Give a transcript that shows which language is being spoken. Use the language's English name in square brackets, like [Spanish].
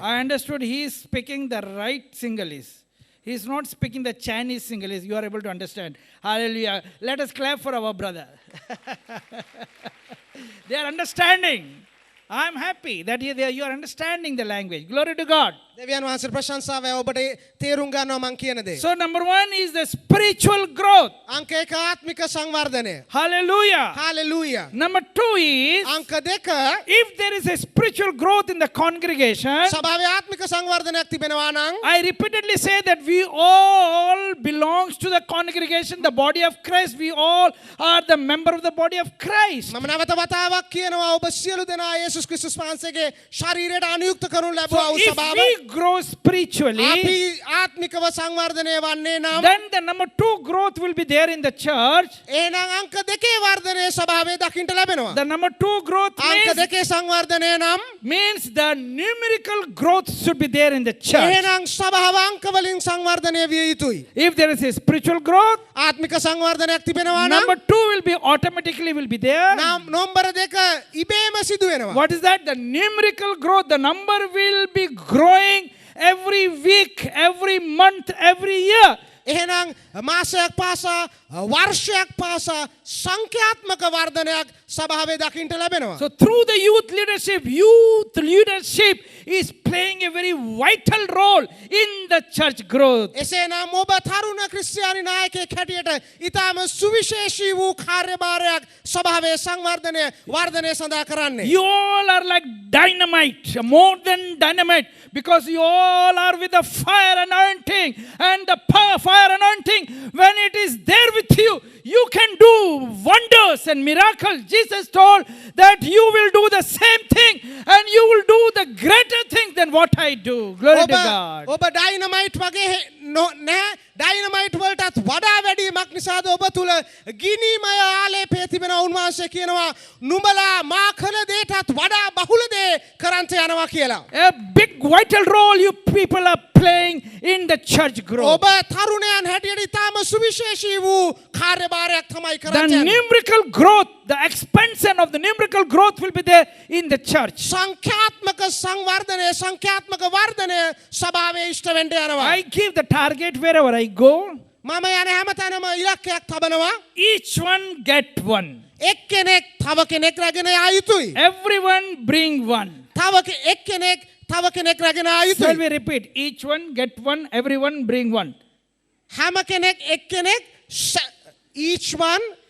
[English] I understood he is speaking the right Sinhalese. He is not speaking the Chinese Sinhalese. You are able to understand. Hallelujah. Let us clap for our brother. They are understanding. I am happy that you are understanding the language. Glory to God. [Sinhala] දෙවියන් වහන්සේට ප්‍රශංසාව ඔබට තේරුම් ගන්නවා මං කියන දේ. [English] So number one is the spiritual growth. [Sinhala] අංක එක ආත්මික සංවර්ධනය. [English] Hallelujah. Hallelujah. Number two is [Sinhala] අංක දෙක [English] if there is a spiritual growth in the congregation, [Sinhala] සභාවේ ආත්මික සංවර්ධනයක් තිබෙනවා නම් [English] I repeatedly say that we all belongs to the congregation, the body of Christ. We all are the member of the body of Christ. [Sinhala] මම නැවත වතාවක් කියනවා ඔබ සියලු දෙනා යේසුස් ක්‍රිස්තුස් වහන්සේගේ ශරීරයට අනුයුක්ත කරනු ලැබුවා [English] So [Sinhala] වූ [English] if [Sinhala] සභාව. [English] we grow spiritually, [Sinhala] අපි ආත්මිකව සංවර්ධනය වන්නේ නම් [English] then the number two growth will be there in the church. [Sinhala] එහෙනම් අංක දෙකේ වර්ධනය සභාවේ දකින්න ලැබෙනවා. [English] The number two growth [Sinhala] අංක දෙකේ සංවර්ධනය නම් [English] means the numerical growth should be there in the church. [Sinhala] එහෙනම් සභාව අංක වලින් සංවර්ධනය විය යුතුයි. [English] If there is a spiritual growth, [Sinhala] ආත්මික සංවර්ධනයක් තිබෙනවා නම් [English] number two will be automatically will be there. [Sinhala] Number දෙක ඉබේම සිදු වෙනවා. [English] What is that? The numerical growth. The number will be growing every week, every month, every year. [Sinhala] එහෙනම් මාසයක් පාසා වර්ෂයක් පාසා සංඛ්‍යාත්මක වර්ධනයක් සභාවේ දකින්න ලැබෙනවා. [English] So through the youth leadership is playing a very vital role in the church growth. [Sinhala] එසේනම් ඔබ තරුණ ක්‍රිස්තියානි නායකයෙක් හැටියට ඊටම සුවිශේෂී වූ කාර්යභාරයක් සභාවේ සංවර්ධනය වර්ධනය සඳහා කරන්නේ. [English] You all are like dynamite, more than dynamite, because you all are with the fire anointing, and the fire anointing, when it is there with you, you can do wonders and miracles. Jesus told that you will do the same thing and you will do the greater thing than what I do. Glory to God. [Sinhala] ඔබ dynamite වගේ නෑ dynamite වලටත් වඩා වැඩිමක් නිසාද ඔබ තුල ගිනිමය ආලේපය තිබෙනවා. උන්වහන්සේ කියනවා නුඹලා මා කළ දේටත් වඩා බහුල දේ කරන්ට යනවා කියලා. [English] A big vital role you people are playing in the church growth. [Sinhala] ඔබ තරුණයන් හැටියට ඊටම සුවිශේෂී වූ කාර්යභාරයක් තමයි [English] The [Sinhala] කරන්නේ. [English] numerical growth, the expansion of the numerical growth will be there in the church. [Sinhala] සංඛ්‍යාත්මක සංවර්ධනය සංඛ්‍යාත්මක වර්ධනය සභාවේ ඉෂ්ට වෙන්න යනවා. [English] I give the target wherever I go. [Sinhala] මම යන හැමතැනම ඉලක්කයක් තබනවා. [English] Each one get one. [Sinhala] එක්කෙනෙක් තව කෙනෙක් රැගෙන යා යුතුයි. [English] Everyone bring one. [Sinhala] එක්කෙනෙක් තව කෙනෙක් රැගෙන ආ [English] Shall [Sinhala] යුතුයි. [English] we repeat? Each one get one, everyone bring one. [Sinhala] හැම කෙනෙක් එක්කෙනෙක් [English] each one